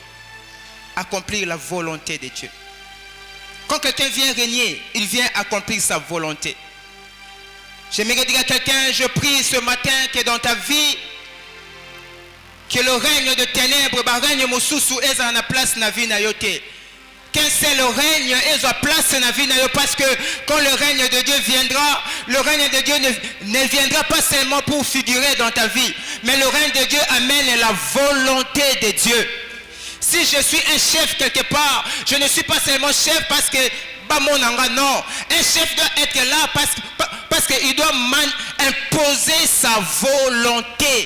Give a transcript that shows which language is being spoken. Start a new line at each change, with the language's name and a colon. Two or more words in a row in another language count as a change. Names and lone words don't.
French: Accomplir la volonté de Dieu. Quand quelqu'un vient régner, il vient accomplir sa volonté. J'aimerais dire à quelqu'un, je prie ce matin que dans ta vie, que le règne de ténèbres, le règne mosusu, est en place
Lingala: na vie na yote.
French: Qu'un seul règne est en place
Lingala: na vie na yote,
French: parce que quand le règne de Dieu viendra, le règne de Dieu ne viendra pas seulement pour figurer dans ta vie, mais le règne de Dieu amène la volonté de Dieu. Si je suis un chef quelque part, je ne suis pas seulement chef parce que non, un chef doit être là parce qu'il doit imposer sa volonté.